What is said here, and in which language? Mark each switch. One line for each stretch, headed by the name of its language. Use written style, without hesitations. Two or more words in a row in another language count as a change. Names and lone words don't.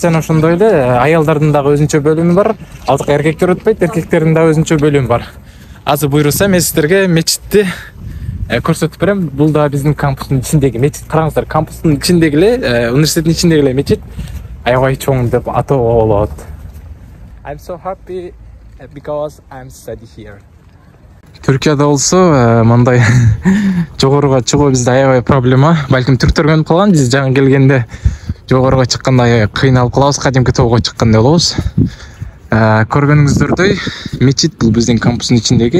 Kyrgyz: Жана ошондой эле аялдардын дагы өзүнчө бөлүмү бар. Ал жака эркектер өтпөйт, эркектердин дагы өзүнчө бөлүмү бар. Азыр буйруса мен сиздерге мечитти көрсөтүп берем. Бул да биздин кампустун ичиндеги мечит. Караңыздар, кампустун ичиндеги эле, университеттин ичиндеги эле мечит аябай чоң деп атоого болот.
English: I'm so happy because I'm study here.
Kyrgyz: Түркияда болсо мындай жогоруга чыгуу бизде аябай проблема. Балким түрктөр көнүп калган, биз жаңы келгенде жогоруга чыкканда аябай кыйналып калабыз, кадимки тоого чыккандай болобуз. Көргөнүңүздөрдөй мечит бул биздин кампустун ичиндеги.